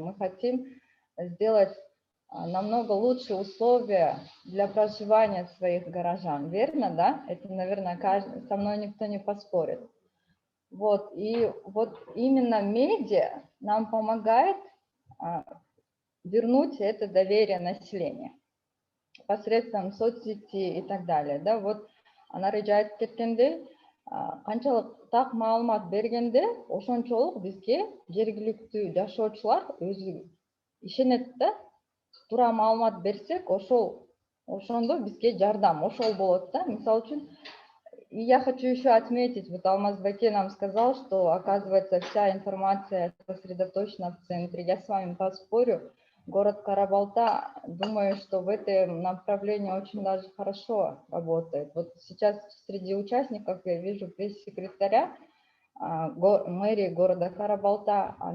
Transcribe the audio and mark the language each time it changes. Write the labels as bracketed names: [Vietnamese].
[Russian] Мы хотим сделать намного лучше условия для проживания своих горожан. Верно, да? Это, наверное, со мной никто не поспорит. Вот, и вот именно медиа нам помогает вернуть это доверие населения посредством соцсетей и так далее. [Kyrgyz] Да, вот она речает кеткенде, канчалык так маалымат бергенде, ошончолук бизге жергиликтүү жашоочулар өзү ишенет да, туура маалымат берсек, ошондо бизге жардам, ошол болот да. Мисалы үчүн, [Russian] и я хочу еще отметить, вот Алмазбаке нам сказал, что, оказывается, вся информация сосредоточена в центре. Я с вами поспорю. Город Карабалта, думаю, что в этом направлении очень даже хорошо работает. Вот сейчас среди участников я вижу пресс-секретаря мэрии города Карабалта.